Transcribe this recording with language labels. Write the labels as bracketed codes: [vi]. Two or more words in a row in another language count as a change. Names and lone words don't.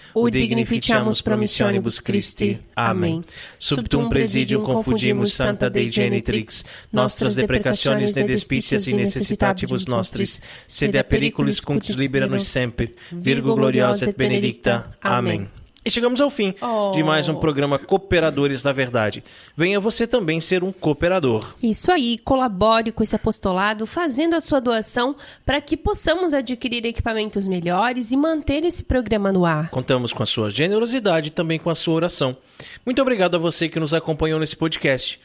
[la] ut dignificiamus promissionibus Christi. [pt] Amém. [la] Subtum presidium confugimus Santa Dei genitrix, nostras deprecationes ne despicias in necessitatibus nostris, sed a periculis cunctis libera nos semper, Virgo gloriosa et benedicta. [pt] Amém. E chegamos ao fim de mais um programa Cooperadores da Verdade. Venha você também ser um cooperador. Isso aí, colabore com esse apostolado, fazendo a sua doação para que possamos adquirir equipamentos melhores e manter esse programa no ar. Contamos com a sua generosidade e também com a sua oração. Muito obrigado a você que nos acompanhou nesse podcast.